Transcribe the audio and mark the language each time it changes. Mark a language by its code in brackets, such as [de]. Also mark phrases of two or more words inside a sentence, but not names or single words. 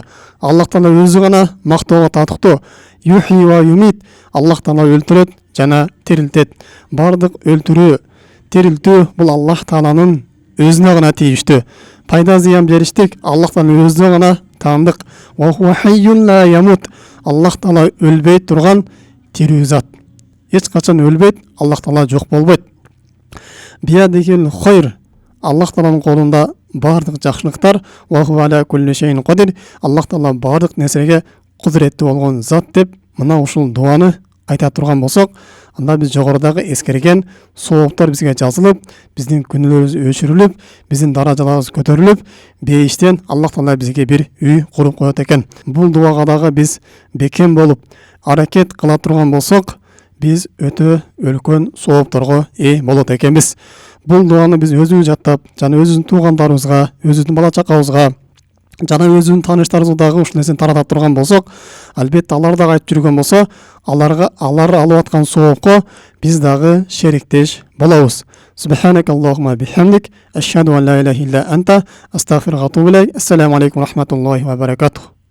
[ky] Аллах Таала өзү гана мактоого татыктуу. [ar] يحيي ويميت, [ky] Аллах Таала өлтүрөт жана тирилтет. Бардык өлтүрүү, тирилтүү бул Аллах Тааланын өзүнө гана тийиштүү. Пайда зыян бериштик Аллах Тааланын өзүнө гана таандык. [ar] وهو حي لا يموت, [ky] Аллах Таала өлбөй турган тирүү зат. Эч качан өлбөйт, Аллах Таала жок болбойт. [ar] بيده الخير, [ky] Аллах Тааланын колунда бардык жакшылыктар. [ar] وهو على كل شيء قدير, [ky] Аллах Таала бардык нерсеге кудуреттүү болгон зат деп мына ушул дуаны айта турган болсок, анда биз жогорудагы эскерген сооптор бизге жазылып, биздин күнөөлөрүбүз өчүрүлүп, биздин даражаларыбыз көтөрүлүп, бейиштен Аллах Таала бизге бир үй куруп коет экен. Бул дуага дагы биз бекем болуп аракет кыла турган болсок, биз өтө үлкөн соопторго ээ болот экенбиз. Бул дуаны биз өзүбүз жаттап, жана өзүбүздүн туугандарыбызга, өзүбүздүн бала чакабызга, жана өзүнүн тааныштарыбызга дагы ушул нерсени тарата турган болсок, албетте алар дагы айтып жүргөн болсо, алар алып аткан соопко биз дагы шериктеш болобуз. [ar] سبحانك اللهم بحمدك، أشهد أن لا إله إلا أنت، أستغفرك وأتوب إليك. السلام عليكم ورحمة الله وبركاته.